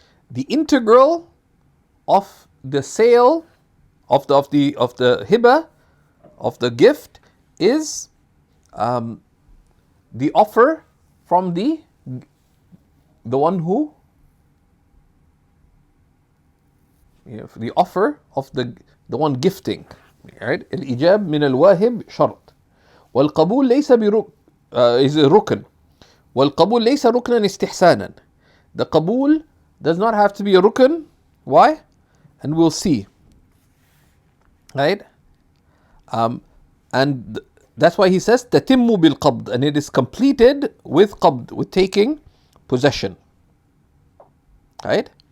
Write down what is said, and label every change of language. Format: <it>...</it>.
<en>The integral of the sale of the hiba, of the gift, is the offer from the one who, the offer of the one gifting. Right?</en> <ar>الإجاب من الواهب شرط والقبول ليس</ar> <en>is</en> <ar>ركن والقبول ليس ركنا استحسانا.</ar> <en>The qabul does not have to be a rukn. Why? And we'll see. Right? And that's why he says</en> <ar>تتم بالقبض,</ar> <en>and it is completed with qabd, with taking possession. Right?</en>